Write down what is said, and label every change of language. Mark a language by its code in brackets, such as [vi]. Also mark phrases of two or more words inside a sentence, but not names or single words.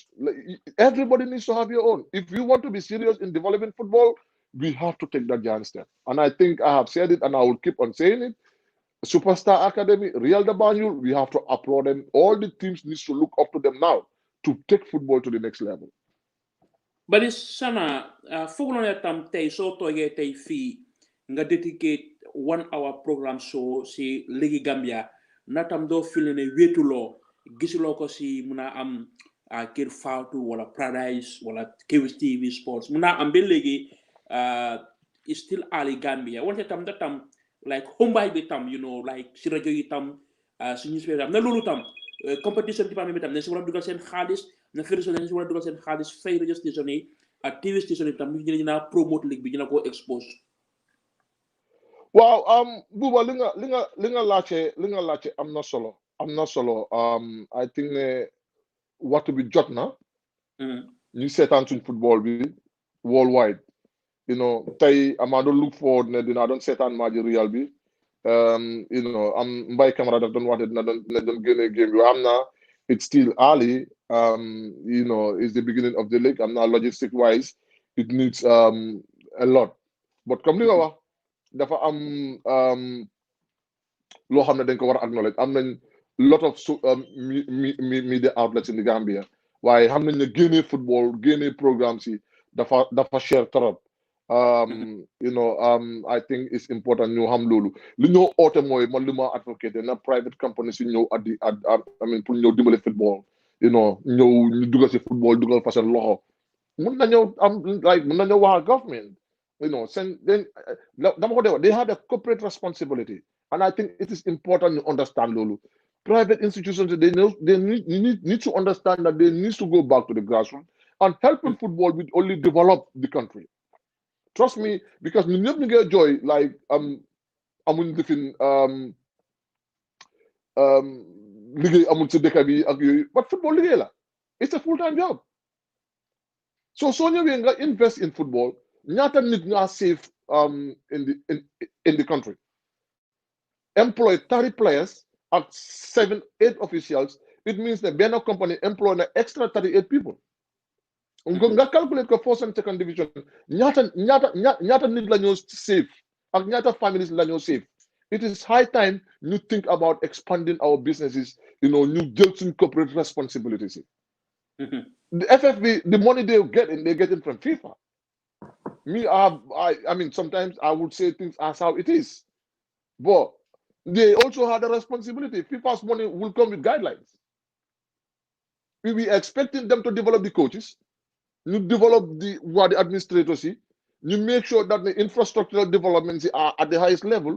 [en] Everybody needs to have your own. If you want to be serious in developing football, we have to take that giant step. And I think I have said it, and I will keep on saying it. Superstar Academy, Real de Banjul, we have to applaud them. All the teams need to look up to them now to take football to the next level. [wo] Bali sana foog na tam tey soo toogee tey fii nga dedicate [en] 1 hour programme show [wo] si Ligi Gambia na tam doo fil ne wéetuloo gisuloo ko si mun a am Kër Fatou wala Paradise wala Kewis TV Sports mun a am ba léegi [en] is still early [wo] Gambia wante tam da tam like hombaay bi tam like si rajo yi tam si newspaper tam na loolu tam [en] competition department [wo] bi tam ne si war a dugal seen xaalis na fédération dañu si war a dugal seen xaalis fay [en] radio station [wo] yi ak [en] TV station [wo] yi tam ñu na promote league bi ñu na ko expose. Waaw Buba li nga laajte am na solo [en] I think [wo] ne waxtu bi jot na ñu seetaan suñ football bi worldwide tey amaa doon [en] look forward [wo] ne dinaa doon seetaan maaji Real bi am Mbay Camara daf doon wax ne dina doon génne game bi am na [en] it's still early. It's the beginning of the league. I'm not logistic wise. It needs a lot. [wo] But comme li nga wax dafa am loo xam ne dañ ko war a acknowledge am nañ [en] lot of media outlets in the Gambia [wo] waaye xam nañ ne génne football génne programmes yi dafa [fr] cher trop. [en] I think it's important [wo] ñu xam loolu li ñoo oote mooy man li ma [en] advocate [wo] na private companies yi ñëw pour ñëw dimbale football ñëw ñu dugal si football dugal fa seen loxo mun na ñëw mun na ñëw wax government dama ko dee [en] they have a corporate responsibility and I think it is important to understand loolu private institutions they need to understand that they need to go back to the grassroots and helping football will only develop the country. Trust me, because we never get joy like [wo] amuñ defin liggéey amul ci dëkk bi ak yooyu [en] but football [wo] liggéey la [en] it's a full-time job so [wo] soo ñëwee [en] nga invest in football [wo] ñaata nit nga [en] save in the country employ 30 players at 7-8 officials it means that benn company employ an extra 38 people nga calculate ko first and second division [wo] ñaata nit la ñoo save [en] ak ñaata families la ñoo save it is high time you think about expanding our businesses [wo] ñu jël suñ [en] corporate responsibilities the FFB the money they get in from FIFA I mean, sometimes I would say things as how it is, but they also had a responsibility. FIFA's money will come with guidelines. We were expecting them to develop the coaches, you develop the administrators, you make sure that the infrastructural developments are at the highest level.